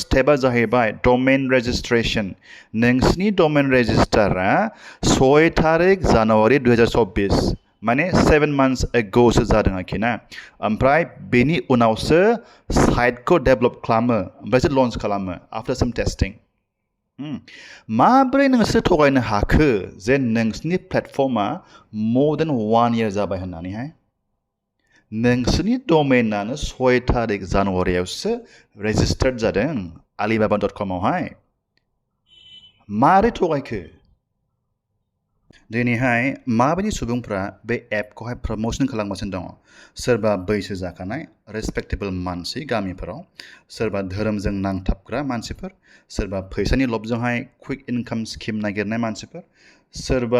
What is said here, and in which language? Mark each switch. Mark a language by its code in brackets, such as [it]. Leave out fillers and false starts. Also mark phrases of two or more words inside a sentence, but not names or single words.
[brx] स्टेपआ जाहैबाय [en] domain registration [brx] नोंसिनि [en] domain registrar [brx] 6 तारिख जानुवारि 2024 माने 7 [en] months ago [brx] सो जादों आरोखि ना ओमफ्राय बेनि उनावसो साइटखौ डेभेलप खालामो ओमफ्रायसो लन्च खालामो [en] after some testing [brx] माब्रै नोंसोर थगायनो हाखो जे नोंसिनि प्लेटफर्मा [en] more than 1 year [brx] जाबाय होननानैहाय नोंसिनि डमेनानो 6 तारिख जानुवारियावसो रेजिस्टार्ड जादों alibaba.com आवहाय मारै थगायखो दिनैहाय माबायदि सुबुंफ्रा बे एपखौहाय प्रमोशन खालामगासिनो दङ सोरबा बैसो जाखानाय रेसपेक्टेबल मानसि गामिफोराव सोरबा धोरोमजों नांथाबग्रा मानसिफोर सोरबा फैसानि लबजोंहाय [en] quick income scheme [brx] नागिरनाय मानसिफोर सोरबा